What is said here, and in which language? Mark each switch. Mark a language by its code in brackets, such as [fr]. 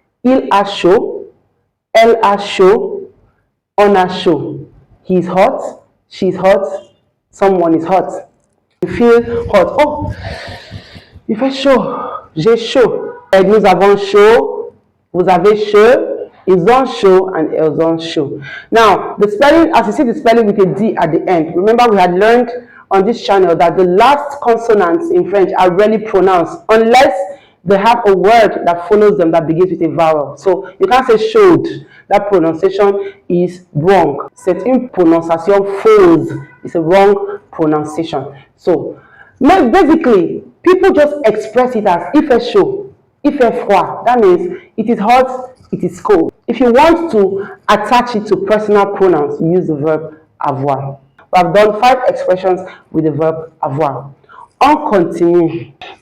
[fr] Il a chaud, elle a chaud, on a chaud. [en] He is hot, she is hot, someone is hot. You feel hot. [fr] Oh, il fait chaud, j'ai chaud. Et nous avons chaud, vous avez chaud, ils ont chaud, and elles ont chaud. [en] Now, the spelling, as you see the spelling with a D at the end, remember we had learned on this channel that the last consonants in French are rarely pronounced unless they have a word that follows them that begins with a vowel. So you can't say showed. That pronunciation is wrong. [fr] C'est une prononciation fausse. [en] It's a wrong pronunciation. So basically, people just express it as [fr] il fait chaud, il fait froid. [en] That means it is hot, it is cold. If you want to attach it to personal pronouns, you use the verb avoir. We have done 5 expressions with the verb avoir. [fr] On continue.